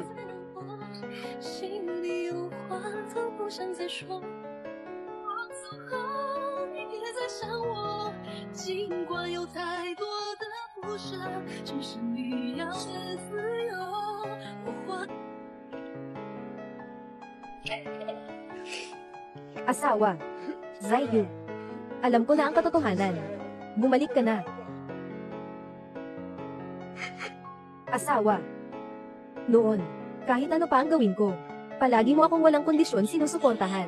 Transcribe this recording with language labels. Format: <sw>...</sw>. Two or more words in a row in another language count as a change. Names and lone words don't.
<zh>心里有话都不想再说，我走后你别再想我，尽管有太多的不舍，只是你要的自由。我花</zh> <tl>Asawa. Zayu. Alam ko na ang katotohanan. Bumalik ka na. Asawa. Noon, kahit ano pa ang gawin ko, palagi mo akong walang kondisyon sinusuportahan.</tl>